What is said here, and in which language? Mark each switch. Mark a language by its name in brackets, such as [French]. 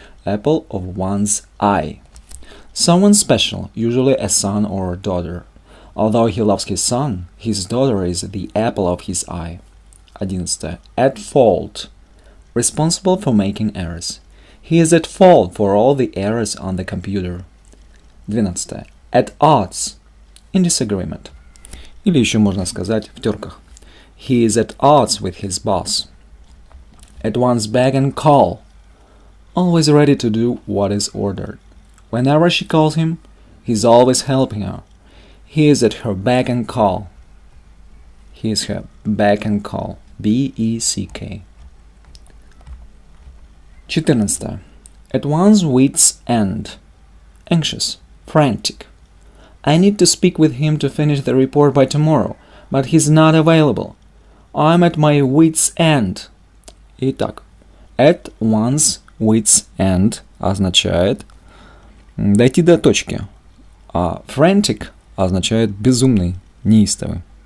[English] Apple of one's eye. Someone special, usually a son or a daughter. Although he loves his son, his daughter is the apple of his eye. 11. At fault. Responsible for making errors. He is at fault for all the errors on the computer. 12. At odds. In disagreement. [Russian] Или еще можно сказать в терках. [English] He is at odds with his boss. At one's beck and call. Always ready to do what is ordered. Whenever she calls him, he's always helping her. He is at her beck and call. He is her beck and call. B-E-C-K. 14. At one's wit's end. Anxious. Frantic. I need to speak with him to finish the report by tomorrow, but he's not available. I'm at my wit's end. [Russian] Итак, [English] at one's wit's end [Russian] означает дойти до точки, а frantic означает безумный, неистовый.